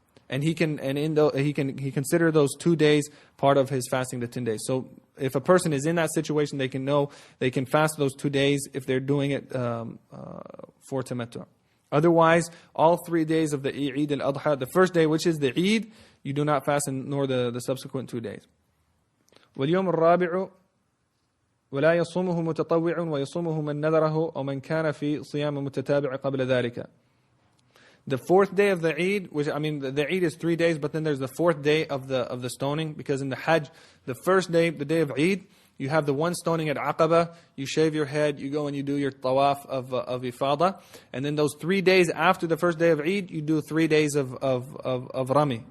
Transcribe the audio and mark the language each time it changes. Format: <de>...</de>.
<en>And he consider those 2 days part of his fasting, the 10 days. So if a person is in that situation, they can know they can fast those 2 days if they're doing it for tamattu'. Otherwise, all 3 days of the Eid al-Adha, the first day, which is the Eid, you do not fast, nor the subsequent 2 days.</en> <ar>وَالْيَوْمُ الرَّابِعُ ولا يصومه متطوع ويصومه من نذره أو من كان في صيام متتابع قبل ذلك.</ar> <en>The fourth day of the Eid, the Eid is 3 days, but then there's the fourth day of the stoning, because in the Hajj, the first day, the day of Eid, you have the one stoning at Aqaba, you shave your head, you go and you do your tawaf of Ifadah, and then those 3 days after the first day of Eid, you do 3 days of Rami.</en>